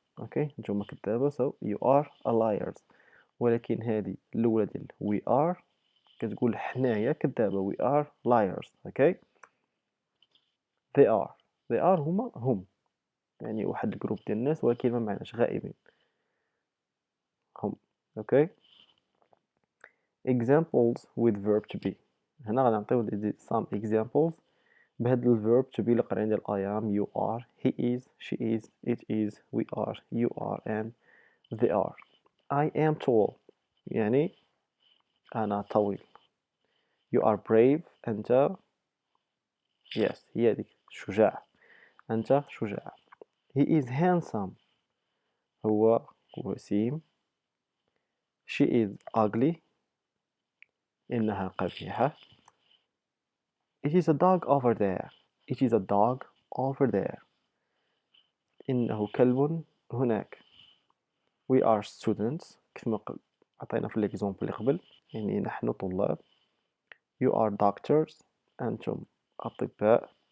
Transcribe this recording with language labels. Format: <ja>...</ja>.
<ar>اوكي، نتوما كذابه</ar> <en>so you are liars.</en> <ar>ولكن هذه الاولى ديال we are كتقول حنايا كذابه</ar> <en>we are liars.</en> <ar>اوكي. they are هم يعني واحد الجروب ديال الناس ولكن ما معناش غائبين هم. اوكي.</ar> <en>examples with verb to be.</en> <ar>هنا غنعطيو</ar> <en>some examples بهاد الverb to be</en> <ar>اللي قرينا ديال</ar> <en>I am, you are, he is, she is, it is, we are, you are and they are. I am tall</en> <ar>يعني أنا طويل.</ar> <en>you are brave</en> <ar>أنت yes هي ديك شجاع، أنت شجاع.</ar> <en>he is handsome</en> <ar>هو وسيم.</ar> <en>she is ugly</en> <ar>إنها قبيحة.</ar> <en>it is a dog over there. it is a dog over there</en> <ar>إنه كلب هناك.</ar> <en>we are students</en> <ar>كما عطينا في الإكزامبل اللي قبل يعني نحن طلاب.</ar> <en>you are doctors</en> <ar>أنتم أطباء.</ar>